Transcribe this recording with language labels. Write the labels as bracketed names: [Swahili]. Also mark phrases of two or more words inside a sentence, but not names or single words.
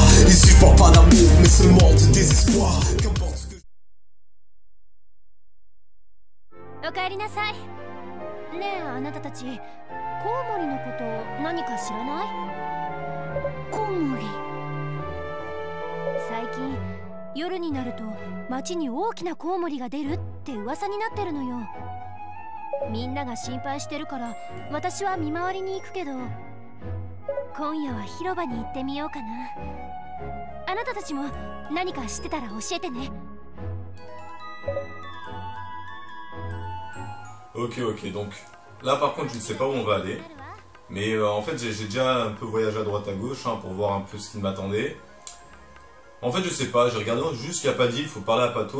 [French] Ici je parle pas d'amour mais seulement de désespoir. Qu'importe ce que [Japanese] おかえりなさい。ねえあなたたち、コウモリのこと何か知らない？コウモリ。最近夜になると町に大きなコウモリが出るって噂になってるのよ。みんなが心配してるから私は見回りに行くけど。今夜は広場に行ってみようかな。あなたたちも何か知ってたら教えてね。 [French] Ok, donc là par contre je ne sais pas où on va aller. Mais en fait j'ai déjà un peu voyagé à droite à gauche pour voir un peu ce qui m'attendait. En fait je sais pas, j'ai regardé juste qu'il n'y a pas d'île, il faut parler à Pato.